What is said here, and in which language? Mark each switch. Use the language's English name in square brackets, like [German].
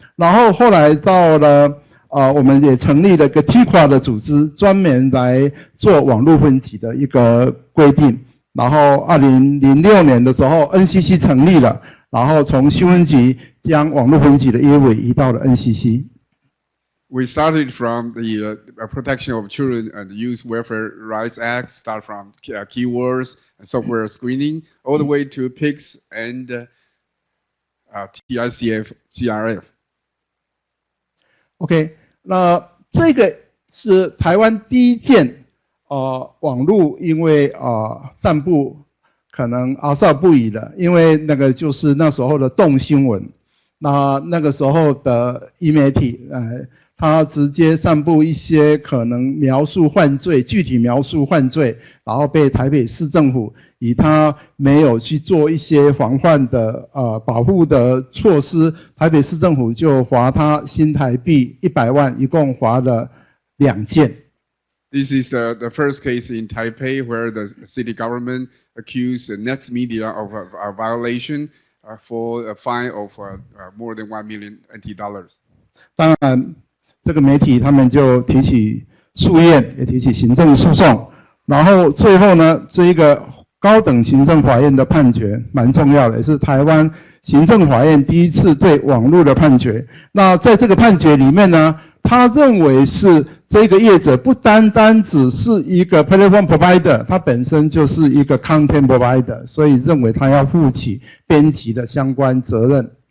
[Chinese] 然后后来到了我们也成立了一个 TIQA 的组织，专门来做网络分级的一个规定。然后2006年的时候 ，NCC 成立了，然后从新闻局将网络分级的业务移到了 NCC。 [English] We started from the Protection of Children and Youth Welfare Rights Act, start from keywords and software screening, all the way to PIGS and TICF, GRF. [Chinese] OK， 那这个是台湾第一件网络因为散布可能阿萨不已的，因为那个就是那时候的动新闻，那个时候的媒体他直接散布一些可能描述犯罪，具体描述犯罪，然后被台北市政府以他没有去做一些防范的保护的措施，台北市政府就罚他新台币100万，一共罚了2件。 [English] This is the first case in Taipei where the city government accused the next media of a violation for a fine of more than $1 million NT dollars. [Chinese] 当然，这个媒体他们就提起诉愿，也提起行政诉讼，然后最后呢，这一个高等行政法院的判决蛮重要的，也是台湾行政法院第一次对网络的判决。那在这个判决里面呢，他认为是这个业者不单单只是一个 [English] platform provider， [Chinese] 他本身就是一个 [English] content provider， [Chinese] 所以认为他要负起编辑的相关责任。